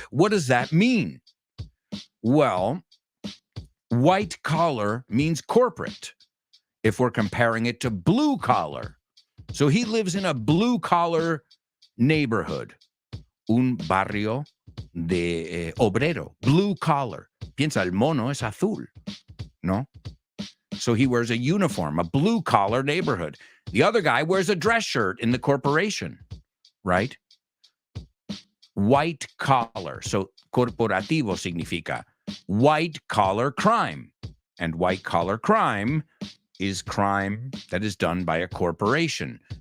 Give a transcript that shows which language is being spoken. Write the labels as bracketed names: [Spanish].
[English] What does that mean? Well, white-collar means corporate, if we're comparing it to blue-collar. So he lives in a blue-collar neighborhood. [Spanish] un barrio de obrero, blue collar. Piensa, el mono es azul, ¿no? [English] So he wears a uniform, a blue collar neighborhood. The other guy wears a dress shirt in the corporation, right? White collar. So [Spanish] corporativo significa [English] white collar crime. And white collar crime is crime that is done by a corporation.